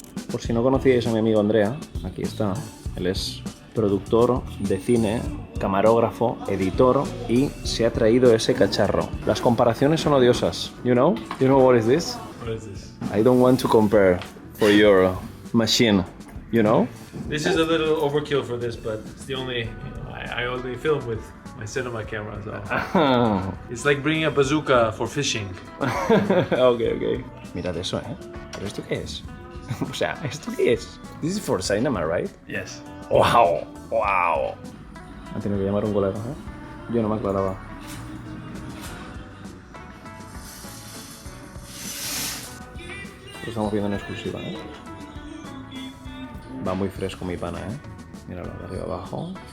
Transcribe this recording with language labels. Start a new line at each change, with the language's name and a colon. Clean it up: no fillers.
Spanish: Por si no conocíais a mi amigo Andrea, aquí está. Él es productor de cine, camarógrafo, editor, y se ha traído ese cacharro. Las comparaciones son odiosas.
English: You know what is this? What is this? I don't want to compare for your machine. You know? This is a little overkill for this, but it's the only. I only film with my cinema camera, so it's like bringing a bazooka for fishing.
Spanish: Okay. Mirad eso, ¿eh? ¿Pero esto qué es? O sea, ¿esto qué es?
English: This is for cinema, right? Yes. Wow.
Spanish: Ha tenido que llamar un colega, ¿eh? Yo no me aclaraba. Lo estamos viendo en exclusiva, ¿eh? Va muy fresco mi pana, ¿eh? Míralo, de arriba abajo.